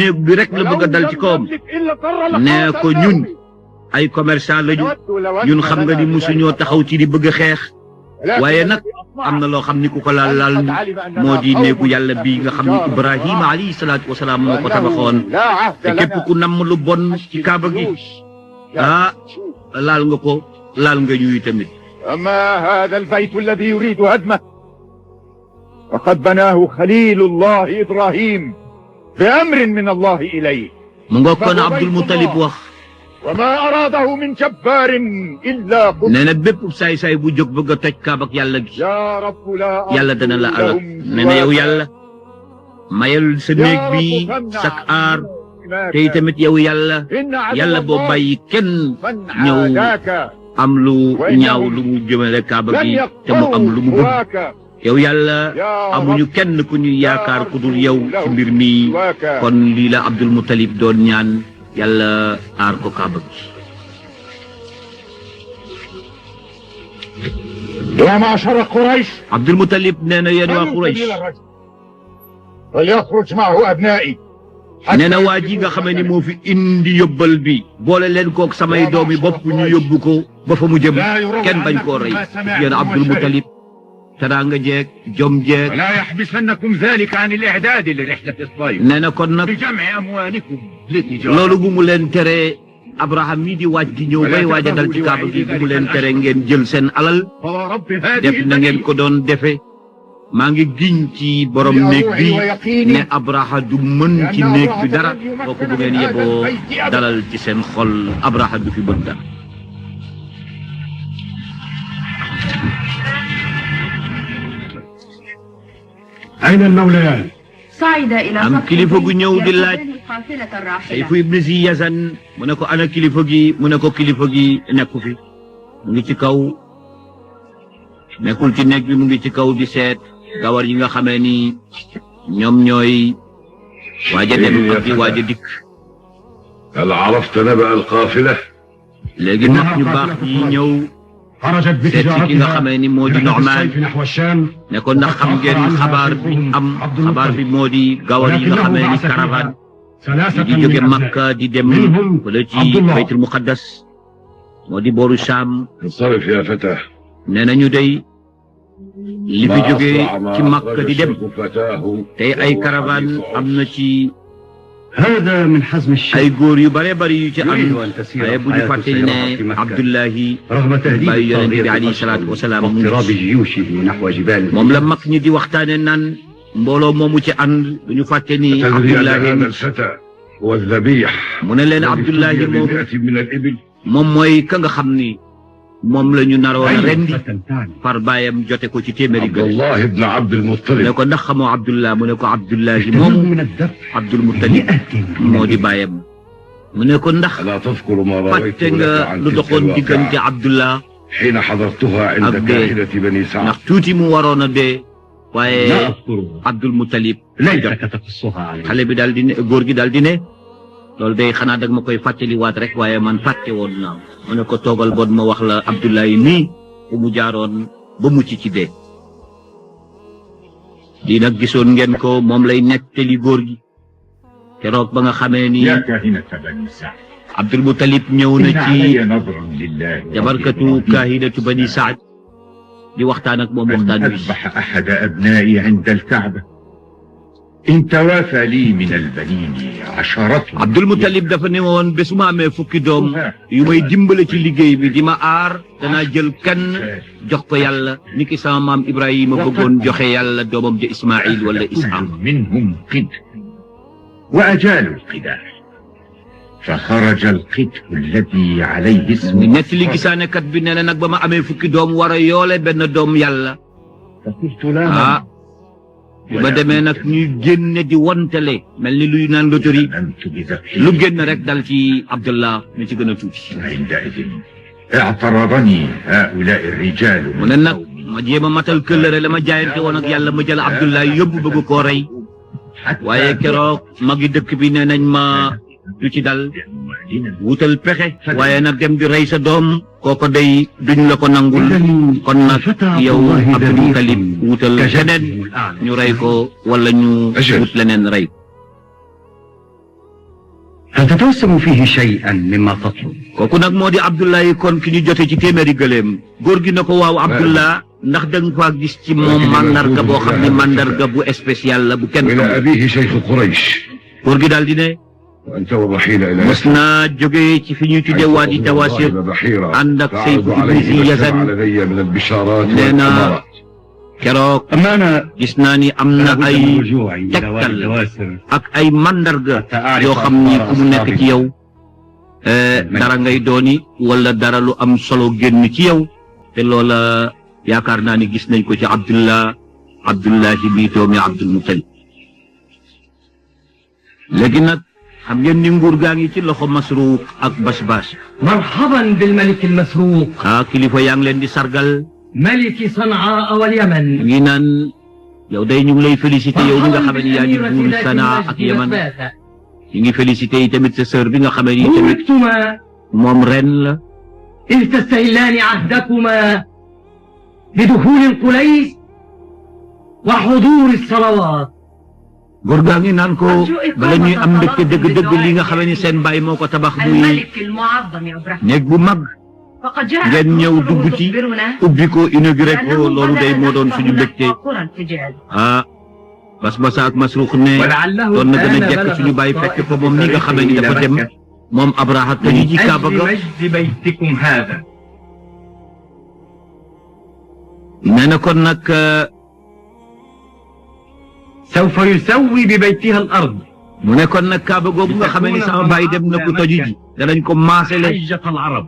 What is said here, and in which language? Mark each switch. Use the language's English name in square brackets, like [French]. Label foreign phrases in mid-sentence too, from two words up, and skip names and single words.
[Wolof] bi rek la bëgg a dal ci kawam nee ko ñun ay commerçant lañu ñun xam nga ni musuñoo taxaw ci di bëgg a xeex waaye nag am na loo xam ni ku ko laal moo di néegu yàlla bi nga xam ni Ibrahima [Arabic] عليه الصلاة والسلام [Wolof] moo ko tabaxoon te képp ku namm lu bon ci kaaba gi laal nga ñuy tamit. [Arabic] أما هذا البيت الذي يريد هدمه فقد بناه خليل الله إبراهيم بأمر من الله إليه. [Wolof] mu nga kon Abdul Muttalib wax. [Arabic] وما أراده من جبار إلا قل. [Wolof] nee na bépp saay-saay bu jóg bëgg a toj kaaba ak yàlla gi. [Arabic] يا رب لا. [Wolof] yàlla dana la alal nee na yow yàlla mayal sa néeg bi sak aar te tamit yow yàlla boo bàyyi kenn ñëw am lu ñaaw lu mu jëmale kaaba gi te mu am lu mu bëgg yow yàlla amuñu kenn ku ñuy yaakaar ku dul yow ci mbir mi kon lii la Abdul Muttalib doon ñaan yàlla aar ko kaaba gi. [Arabic] يا معشر قريش. [Wolof] Abdul Muttalib nee na yéen waa Quraysh. [Arabic] فليخرج معه أبنائي. [Wolof] nee na waa ji nga xamee ni moo fi indi yóbbal bi boole leen kook samay doomi bopp ñu yóbbu ko ba fa mu jëm kenn bañ koo rey yéen Abdul Muttalib teraanga jeeg jom jeeg. [Arabic] ولا يحبسنكم ذلك عن الإعداد لرحلة الصيف. [Wolof] nee na kon nag [Arabic] بجمع أموالكم للتجارة. [Wolof] loolu bu mu leen teree Abraham mii di waaj di ñëw bay waaj a dal ci kaaba gi bu mu leen tere ngeen jël seen alal [Arabic] فرب هذه [Wolof] def na ngeen ko doon defe maa ngi giñ ci borom néeg bi ne Abraha du mën ci néeg bi dara kooku bu ngeen yeboo dalal ci seen xol Abraha du fi mën dara. [Arabic] أين الموليان؟ صعد إلى [Wolof] am kilifa gu ñëw di laaj [Arabic] القافلة الراحلة. [Wolof] Sayfu ibn Zi Yazan mu ne ko ana kilifa gi mu ne ko kilifa gi nekku fi mu ngi ci kaw nekkul ci néeg bi mu ngi ci kaw di seet gawar yi nga xamee ni ñoom ñooy waaja dem ak di waaja dikk. [Arabic] هل عرفت نبأ القافلة؟ [Wolof] léegi nag ñu baax yi ñëw [Arabic] خرجت [Wolof] seet ci ki nga xamee ni moo di Nu'maan [Arabic] نحو الشام. [Wolof] ne ko ndax xam ngeen xabaar bi am xabaar bi moo di gawar yi nga xamee ni caravane di jóge Makka di dem wala ci baytul muqaddas moo di booru Shaam. [Arabic] انصرف يا فتى. [Wolof] nee nañu day li fi jóge ci Makka di dem tey ay caravane am na ci [Arabic] هذا من حزم الشام. [Wolof] ay góor yu bare bari yu ci am waaye bu ñu fàtte ne Abdullahi [Arabic] رغم تهديد [Wolof] bàyyi yonent bi [Arabic] عليه الصلاة والسلام واضطراب جيوشه نحو جبال. [Wolof] moom la mag ñi di waxtaane naan mbooloo moomu ci ànd du ñu fàtte ni [Arabic] تدري أن Abdullahi هذا الفتى هو الذبيح [Wolof] mu ne leen Abdullahi moom [Arabic] ب100 من الإبل. [Wolof] moom mooy ka nga xam ni moom la ñu naroon a rendi par baayam jote ko ci téeméeri [Arabic] عبد [Wolof] gëléem [Arabic] الله بن عبد [Wolof] ne [Arabic] المطلب. [Wolof] ko ndax xamoo Abdullah mu ne ko Abdullahi moomu [Arabic] من الذبح [Wolof] Abdul Muttalib moo di baayam mu ne ko ndax [Arabic] ألا تذكر ما رويت [Wolof] fàtte nga [Arabic] لك عن [Wolof] lu [Arabic] تلك [Wolof] doxoon diggante [Arabic] الواقعة Abdullah حين حضرتها عند أبدي. كاهنة بني سعد. [Wolof] ndax tuuti mu waroon a dee waaye [Arabic] لا أذكره. Abdul Muttalib ليتك تقصها عليه. [Wolof] xale bi daal di ne góor gi daal di ne loolu day xanaa dag ma koy fàttaliwaat rek waaye man fàtte woon naa mu ne ko toogal bon ma wax la Abdullahi nii fu mu jaaroon ba mucc ci dee di nag gisoon ngeen ko moom lay nettali góor gi keroog ba nga xamee ni [Arabic] يا كاهنة بني سعد. [Wolof] Abdul Muttalib ñëw na [Arabic] إن [Wolof] ci [Arabic] علي نظر لله. [Wolof] jabarkatu kaahidatu bani Saad di waxtaan ak moom [Arabic] أن [Wolof] waxtaan wi [Arabic] أذبح أحد أبنائي عند الكعبة إن توافى لي من البنين عشرة. [Wolof] Abdul Muttalib dafa ne woon bés su ma amee fukki doom yu may dimbale ci liggéey bi di ma aar danaa jël kenn jox ko yàlla ni ki sama maam Ibrahima bëggoon joxe yàlla doomam ja Ismaïl wala Isxaaq. [Arabic] كل منهم قدح وأجالوا القداح فخرج القدح الذي عليه اسم [Wolof] nett li gisaanekat bi nee na nag ba ma amee fukki doom war a yoole benn doom yàlla [Arabic] فقلت لا [Wolof] ah bi ma demee nag ñuy génne di wontele mel ni luy naan loterie [Arabic] أنت بذبحي. [Wolof] lu génn rek dal ci Abdullah mi ci gën a tuuti. [Arabic] عندئذ اعترضني هؤلاء الرجال [Wolof] mu ne nag ma jéem a matal këllëre la ma jaayante woon ak yàlla ma jël Abdullah yóbbu bëgg koo rey waaye keroog magi dëkk bi nee nañ ma du ci dal wutal pexe waaye nag dem di rey sa doom kooko day duñ la ko nangul kon nag yow Abdul Muttalib wutal keneen ñu rey ko wala ñu wut leneen rey. [Arabic] هل تتوسم فيه شيئا مما تطلب؟ [Wolof] kooku nag moo di Abdullahi kon ki ñu jote ci téeméeri gëléem góor gi na ko waaw Abdullah ndax da nga faa gis ci moom mandarga boo xam ne mandarga bu spécial la bu kenn [Arabic] إلى [Wolof] xamul. [Arabic] أبيه شيخ قريش [Wolof] góor gi daal di ne [Arabic] وأنت والرحيل إلى [Wolof] mos naa jógee ci fi ñuy tuddee Waadi Tawasir ànd ak Sayf ibn Zi Yazan [Arabic] علي من البشارات [Wolof] nee na [Arabic] والأمارات. [Wolof] keroog [Arabic] أما أنا [Wolof] gis naa ni am na ay tegtal ak ay mandarga yoo xam ni ku mu nekk ci yow dara ngay dooni wala dara lu am solo génn ci yow te loola yaakaar naa ni gis nañ ko ci Abdullahi bii doomi Abdul Muttalib léegi nag xam ngeen ni nguur gaa ngi ci loxo Masruuq ak Bashbash. [Arabic] مرحبا بالملك المسروق [Wolof] kilifa yaa ngi leen di sargal [Arabic] ملك صنعاء واليمن. [Wolof] ngi naan yow day ñu ngi lay félicité yow mi nga xam ne yaa ngi buur Sanaa ak Yaman ñu ngi félicité yi tamit sa sœur bi nga xam ne tamit [Arabic] بوركتما [Wolof] moom ren la [Arabic] إذ تستهلان عهدكما بدخول القليس وحضور الصلوات. [Wolof] góor gaa ngi naan ko bala ñuy am mbégte dëgg-dëgg li nga xam ne seen baay moo ko tabax muy [Arabic] الملك المعظم إبراهيم [Wolof] néeg bu mag [Arabic] فقد جاء [Wolof] ngeen ñëw dugg ci ubbi ko inauguré ko loolu day moo doon suñu mbégte ah Bashbash ak Masruuq ne doon na gën a jekk suñu baay fekk ko moom mi nga xam ne dafa dem moom Abraha te ñu ji Kaaba ga [Arabic] مجد بيتكم هذا. [Wolof] nee na kon nag [Arabic] سوف يسوي ببيتها الأرض [Wolof] mu ne kon nag Kaaba googu nga xam ne sama baay dem na ko toju ji danañ ko maasale [Arabic] حجة العرب.